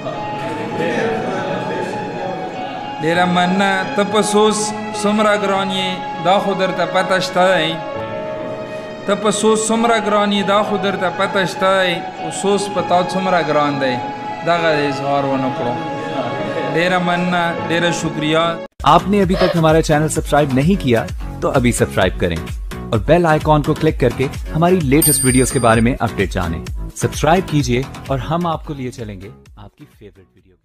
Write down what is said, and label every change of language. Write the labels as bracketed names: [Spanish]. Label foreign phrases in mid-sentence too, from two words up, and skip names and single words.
[Pashto] ډېره مننه. ته په سوچ څومره ګران یې دا خو درته پته شته دی، ته په سوچ څومره ګران یې دا خو درته پته شته دی، خو سوچ په تا څومره ګران دی دغه د اظهار ونه کړو. ډېره مننه. ډېره شکریہ. [Hindi] आपने अभी तक हमारा चैनल सब्सक्राइब नहीं किया तो अभी सब्सक्राइब करें और बेल आइकॉन को क्लिक करके हमारी लेटेस्ट वीडियोस के बारे में अपडेट जानें। सब्सक्राइब कीजिए और हम आपको लिए चलेंगे आपकी फेवरेट वीडियो।